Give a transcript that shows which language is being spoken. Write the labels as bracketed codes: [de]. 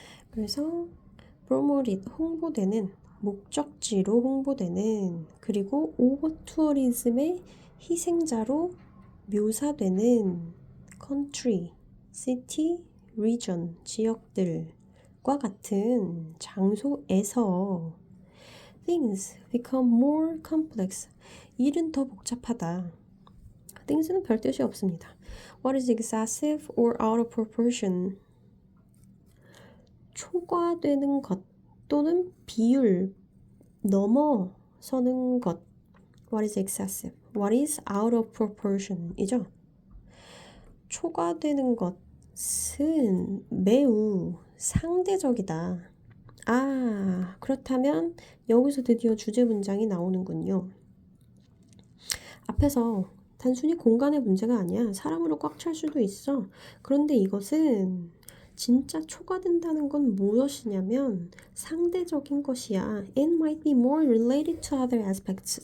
[ko] 그래서 promoted 홍보되는, 목적지로 홍보되는, 그리고 오버투어리즘의 희생자로 묘사되는 country, city, region, 지역들과 같은 장소에서 [en] things become more complex. [ko] 일은 더 복잡하다. things는 별 뜻이 없습니다. [en] What is excessive or out of proportion? [ko] 초과되는 것 또는 비율 넘어서는 것. [en] What is excessive? What is out of proportion? [ko] 이죠. 초과되는 것은 매우 상대적이다. 아, 그렇다면 여기서 드디어 주제 문장이 나오는군요. 앞에서 단순히 공간의 문제가 아니야. 사람으로 꽉 찰 수도 있어. 그런데 이것은 진짜 초과된다는 건 무엇이냐면 상대적인 것이야. [en] It might be more related to other aspects.